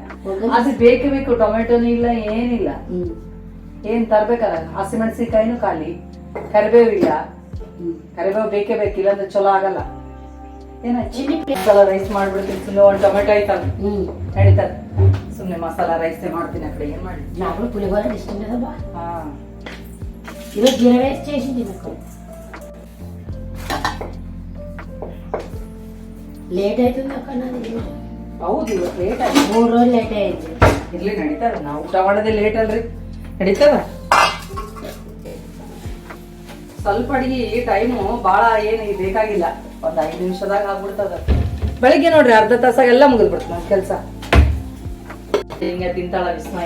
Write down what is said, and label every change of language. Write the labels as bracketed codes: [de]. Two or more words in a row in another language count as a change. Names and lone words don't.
[kn] ಅದು ಬೇಕು. ಟೊಮೆಟೊನೂ ಇಲ್ಲ, ಏನಿಲ್ಲ. ಏನ್ ತರ್ಬೇಕಲ್ಲ? ಹಸಿಮೆಣಸಿನಕಾಯಿನೂ ಖಾಲಿ, ಕರಿಬೇವು ಇಲ್ಲ. ಕರಿಬೇವು ಬೇಕೇ ಬೇಕು, ಇಲ್ಲಾಂದ್ರೆ ಚಲೋ ಆಗಲ್ಲ. ಮಸಾಲ ರೈಸ್ ಮಾಡ್ಬಿಡ್ತೀನಿ. ಸುಮ್ಮನೆ ಒಂದು ಟೊಮೆಟೊ ಐತಲ್ಲ ನಡೀತದ. ಸುಮ್ಮನೆ ಮಸಾಲ ರೈಸ್ ಮಾಡ್ತೀನಿ. ಆ ಕಡೆ ಏನ್ ಮಾಡಿ [te] పులిహోర ఇష్టం కదా బా. ఈరోజు జీరా రైస్ చేసింది నాకు. లేట్ అవుతుంది అక్క నాది. [kn] ಹೌದು, ಇವತ್ತು ಲೇಟ್ ಆಯ್ತು. [te] 3 రోజులు లేట్ అయింది. [kn] ಇರ್ಲಿ, ನಡೀತದ. ನಾವು ಊಟ ಮಾಡೋದೇ ಲೇಟ್ ಅಲ್ರಿ, ನಡೀತದ. ಸ್ವಲ್ಪ ಅಡಿಗೆ ಟೈಮು ಭಾಳ ಏನು ಬೇಕಾಗಿಲ್ಲ. ಒಂದು 5 ನಿಮಿಷದಾಗ ಆಗ್ಬಿಡ್ತದ. ಬೆಳಿಗ್ಗೆ ನೋಡ್ರಿ ಅರ್ಧ ತಾಸಾಗೆಲ್ಲ ಮುಗಿದ್ಬಿಡ್ತು ನಮ್ಮ ಕೆಲಸ. ಹಿಂಗೆ ತಿಂತಾಳ ವಿಸ್ಮಯ.